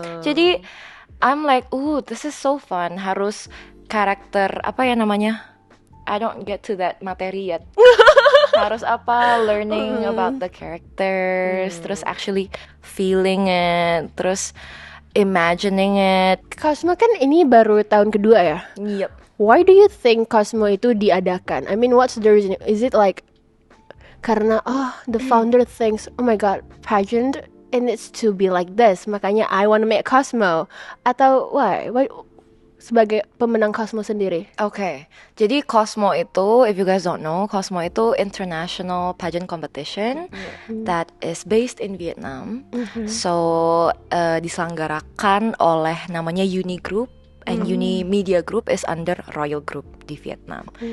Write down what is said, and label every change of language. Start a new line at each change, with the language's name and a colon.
Indonesian: Jadi
English: I'm like, this is so fun.
Indonesian: Harus karakter apa ya namanya?
English: I don't get to that materi yet.
Indonesian: Harus apa?
English: Learning about the characters, terus actually feeling it, terus imagining it.
Indonesian: Cosmo kan ini baru tahun kedua ya.
English: Yep. Why do you think Cosmo
Indonesian: itu diadakan?
English: I mean, what's the reason? Is it like
Indonesian: karena
English: the founder thinks, oh my god, pageant it needs to be like this,
Indonesian: makanya
English: I want to make Cosmo?
Indonesian: Atau
English: why?
Indonesian: Sebagai pemenang Cosmo sendiri?
English: Okay,
Indonesian: jadi Cosmo itu,
English: if you guys don't know, Cosmo itu international pageant competition that is based in Vietnam. So
Indonesian: diselenggarakan oleh namanya
English: Uni Group, and Uni Media Group is under Royal Group di Vietnam.